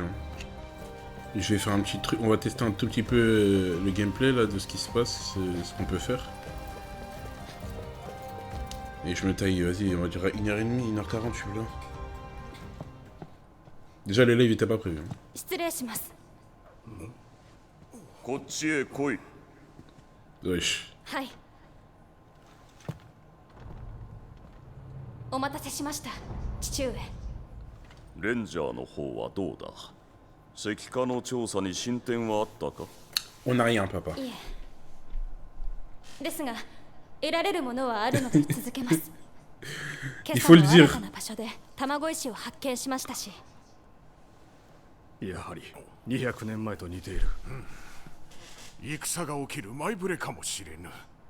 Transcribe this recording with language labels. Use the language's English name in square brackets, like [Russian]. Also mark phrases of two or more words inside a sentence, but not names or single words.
[French] Hein. Je vais faire un petit truc. On va tester un tout petit peu le gameplay là, de ce qui se passe, ce qu'on peut faire. Et je me taille, vas-y, on va dire 1h30, 1h40, je suis là. Déjà, le live était pas prévu. Hein. [Japanese] 失礼します。こっちへ来い。 [French] Wesh. [Japanese] はい。お待たせしました、父上。レンジャーの方はどうだ。石化の調査に進展はあったか。 [French] On n'a rien, papa. [Japanese] いえ。ですが、得られるものはあるので続けます。今朝の新たな場所で卵石を発見しましたし。やはり200年前と似ている、戦が起きる前触れかもしれぬ。